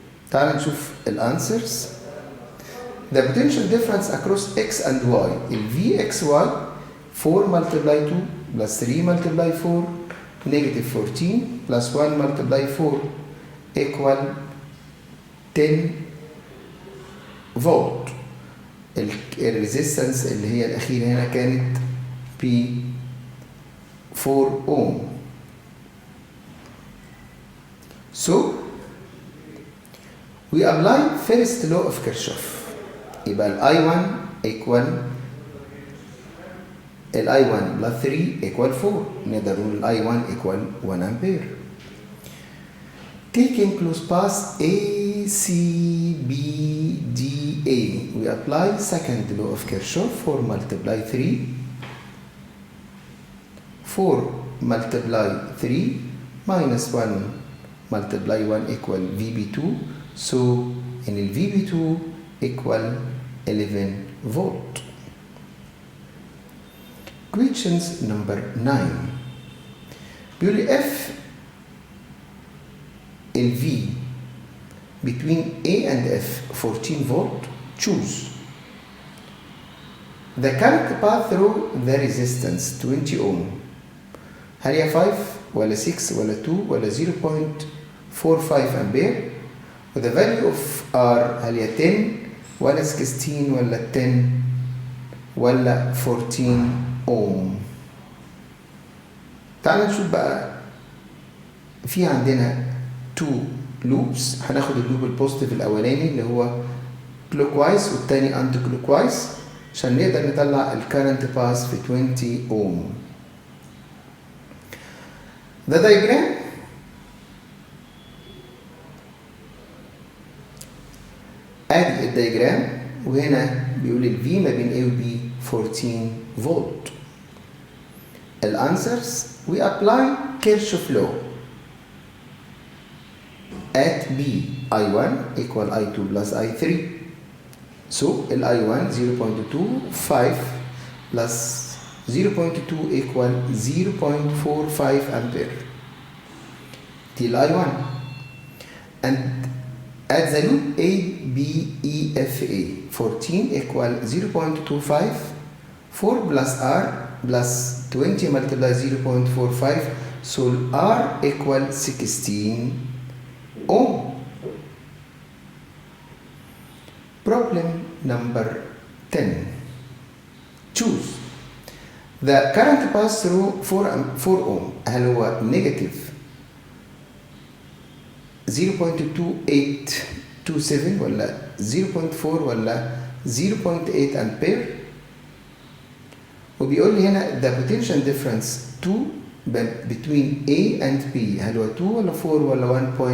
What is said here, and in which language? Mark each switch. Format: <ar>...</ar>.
<ar>تعال نشوف الانسرز.</ar> <en>The potential difference across x and y is Vxy 4 multiply 2 plus 3 multiply 4 negative 14 plus 1 multiply 4 equal 10 volt.</en> <ar>الريزيستنس اللي هي الأخيرة هنا كانت ب 4 ohm.</ar> <en>So we apply first law of Kirchhoff.</en> <ar>يبقى ال</ar> <en>I1 equal ال I1 plus 3 equal 4.</en> <ar>نقدر نقول</ar> <en>ال I1 equal 1 ampere. Taking close path A, C, B, D, A. We apply second law of Kirchhoff. 4 multiply 3. 4 multiply 3 minus 1 multiply 1 equal VB2. So in the VB2 equal 11 volt. Questions number 9.</en> <ar>بيقول لي</ar> <en>F ال V between A and F 14 volt. Choose. The current path through the resistance 20 ohm.</en> <ar>هل هي 5 ولا 6 ولا 2 ولا 0.45 أمبير؟ و</ar> <en>the value of R</en> <ar>هل هي 10 ولا 16 ولا 10 ولا 14 ohm؟ تعال نشوف بقى. في عندنا 2 loops. هناخد اللوب البوزيتيف الأولاني اللي هو clockwise والتاني anti clockwise عشان نقدر نطلع الكارنت باس في 20 ohm.</ar> <en>The diagram</en> <ar>ادي الدياجرام وهنا بيقول ال V ما بين A و B 14 فولت.</ar> <en>الانسرز we apply Kirchhoff law at B I1 equal I2 plus I3. So ال I1 0.25 plus 0.2 equal 0.45 ampere. Till I1. And at the loop A, B, E, F, A, 14 equal 0.25, 4 plus R plus 20 multiply 0.45, so R equal 16 ohm. Problem number 10. Choose. The current pass through 4 ohm.</en> <ar>هل هو negative 0.2827 ولا 0.4 ولا 0.8 أمبير؟ وبيقول لي هنا</ar> <en>the potential difference</en> <ar>2 between A and B هل هو 2 ولا 4 ولا</ar>